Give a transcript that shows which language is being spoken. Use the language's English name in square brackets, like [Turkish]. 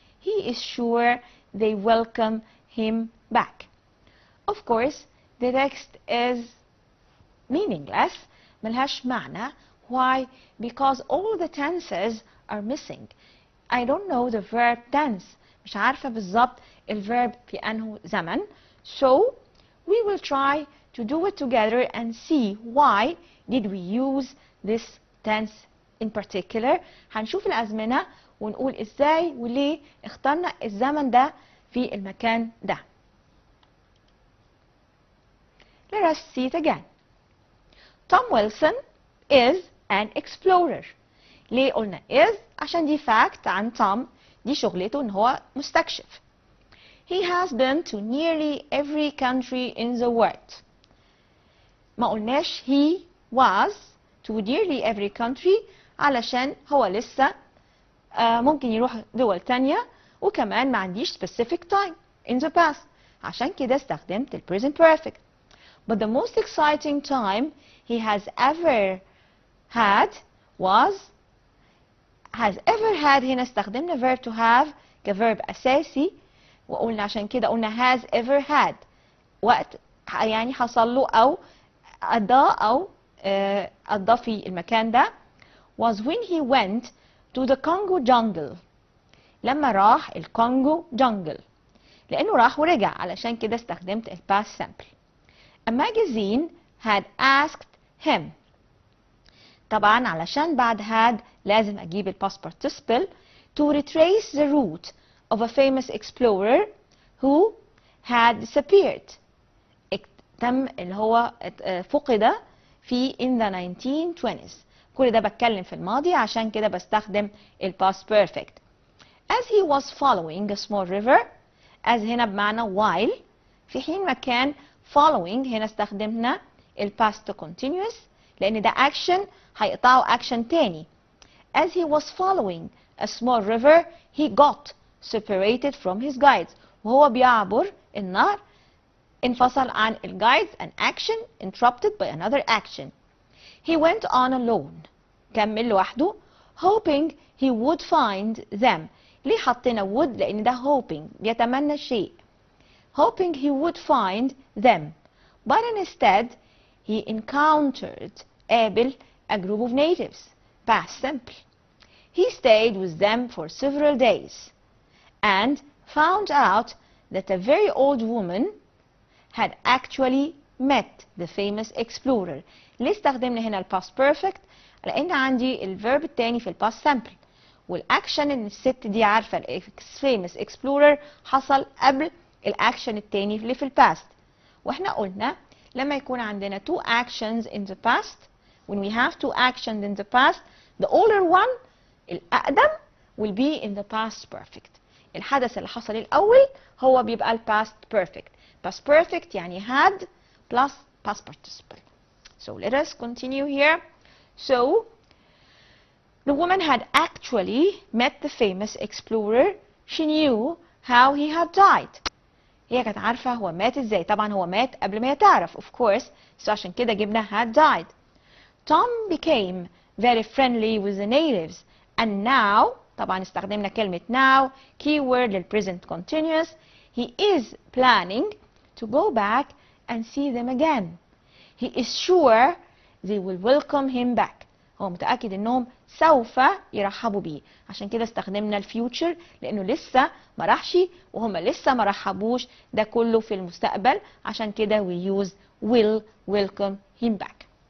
[English] He is sure they welcome him back. Of course, the text is meaningless, [Arabic] ملهاش معنى. [English] Why? Because all the tenses are missing. I don't know the verb tense. [Arabic] مش عارفة بالظبط الverb في أنه زمن. [English] So we will try to do it together and see why did we use this tense in particular. [Arabic] هنشوف الأزمنة ونقول إزاي وليه اخترنا الزمن ده في المكان ده. [English] Let us see it again. Tom Wilson is an explorer. [Arabic] ليه قلنا is؟ عشان دي fact عن توم، دي شغلته ان هو مستكشف. [English] He has been to nearly every country in the world. [Arabic] ما قلناش [English] he was to nearly every country [Arabic] علشان هو لسه ممكن يروح دول تانية، وكمان ما عنديش [English] specific time in the past، [Arabic] عشان كده استخدمت ال present perfect. [English] But the most exciting time he has ever had was has ever had. [Arabic] هنا استخدمنا verb to have كverb أساسي، وقلنا عشان كده قلنا [English] has ever had، [Arabic] وقت يعني حصل له أو قضى في المكان ده. [English] was when he went to the Congo jungle. [Arabic] لما راح الكونغو jungle، لأنه راح ورجع، علشان كده استخدمت ال past simple. [English] A magazine had asked him. [Arabic] طبعا علشان بعد had لازم أجيب ال [English] past participle to retrace the route of a famous explorer who had disappeared. [Arabic] تم اللي هو فقد في in the 1920s. كل ده بتكلم في الماضي، عشان كده بستخدم ال past perfect. [English] As he was following a small river. [Arabic] as هنا بمعنى while، في حين ما كان following هنا استخدمنا ال past continuous، لأن ده action هيقطعه action تاني. [English] As he was following a small river he got separated from his guides. [Arabic] وهو بيعبر النهر انفصل عن ال guides. [English] An action interrupted by another action. He went on alone. [Arabic] كمل لوحده. [English] Hoping he would find them. [Arabic] ليه حطينا would؟ لأن ده hoping بيتمنى شيء. [English] Hoping he would find them. But instead he encountered قابل a group of natives. Past simple. He stayed with them for several days and found out that a very old woman had actually met the famous explorer. [Arabic] ليه استخدمنا هنا ال past perfect؟ لأن عندي الverb التاني في ال past simple، والأكشن إن الست دي عارفة ال famous explorer حصل قبل الأكشن التاني اللي في ال past. وإحنا قلنا لما يكون عندنا [English] two actions in the past, when we have two actions in the past, the older one الأقدم will be in the past perfect. [Arabic] الحدث اللي حصل الأول هو بيبقى ال past perfect. [English] Past perfect يعني had plus past participle. So let us continue here. So the woman had actually met the famous explorer. She knew how he had died. [Arabic] هي كانت عارفة هو مات ازاي. طبعا هو مات قبل ما هي تعرف [English] of course. So [Arabic] عشان كده جبنا [English] had died. Tom became very friendly with the natives. And now [Arabic] طبعا استخدمنا كلمة [English] now keyword لل present continuous. He is planning to go back and see them again. He is sure they will welcome him back. [Arabic] هو متأكد انهم سوف يرحبوا بيه، عشان كده استخدمنا الفيوتشر لانه لسه ما راحش وهم لسه ما رحبوش، ده كله في المستقبل، عشان كده [English] we use will welcome him back.